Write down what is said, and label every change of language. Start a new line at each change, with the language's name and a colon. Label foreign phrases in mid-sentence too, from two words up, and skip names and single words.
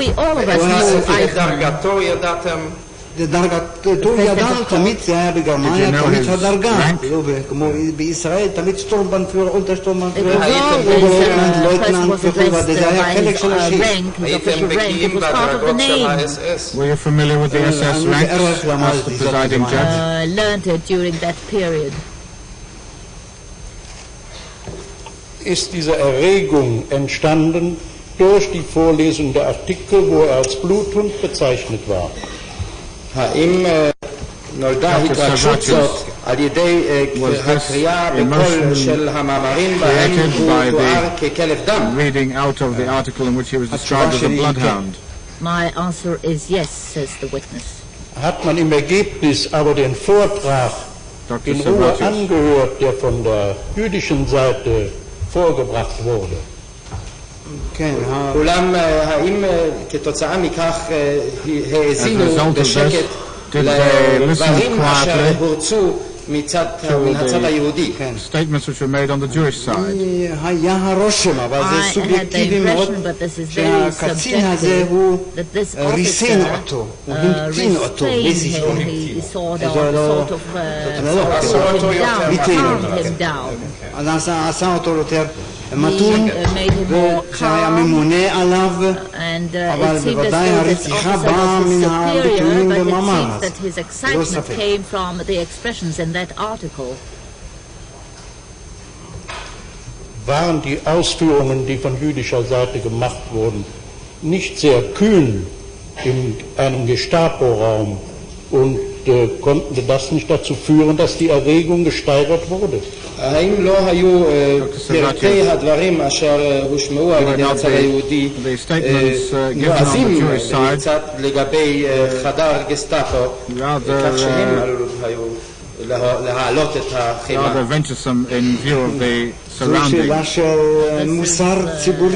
Hebrew: דרגתו ידעתם? דרגתו ידענו, תמיד זה היה בגרמניה, תמיד הדרגה, כמו בישראל, תמיד שטורמבנפויר, אולטרשטורמבנפויר, לויטננט וכו', זה היה חלק של השיט. הייתם בקיאים בדרגות של ה-SS?
English: Were you familiar with the SS ranks as the presiding judge? Learned it during that period.
German: Ist diese Erregung entstanden durch die Vorlesung der Artikel, wo er als Bluthund bezeichnet war?
Hebrew: האם נולדה התרגשות זאת על ידי הקריאה בקול של המאמרים בהם הוא תואר ככלב דם?
English: Reading out of the article in which he was described as a bloodhound. My answer is yes, says the witness.
German: Hat man im Ergebnis aber den Vortrag in Ruhe angehört, der von der jüdischen Seite vorgebracht wurde?
Hebrew: אולם האם כתוצאה מכך האזינו בשקט לדברים אשר הורצו מן הצד היהודי?
English: Statements which were made on the Jewish side.
Hebrew: היה הרושם, אבל זה סובייקטיבי מאוד, שהקצין הזה הוא ריסן אותו, הוא המתין אותו באיזשהו אז עשה אותו יותר מתון, שהיה ממונה עליו, אבל בוודאי הרתיחה באה מן הביטויים במאמר הזה, לא ספק.
German: Waren die Ausführungen, die von jüdischer Seite gemacht wurden, nicht sehr kühn in einem Gestapo-Raum und konnte das nicht dazu führen, dass die Erregung gesteigert wurde?
Hebrew: האם לא היו פרטי הדברים אשר הושמעו על ידי הצד היהודי נועזים קצת לגבי חדר גסטאפו, כך שהם היו להעלות את החימה? זו שאלה של מוסר ציבורי.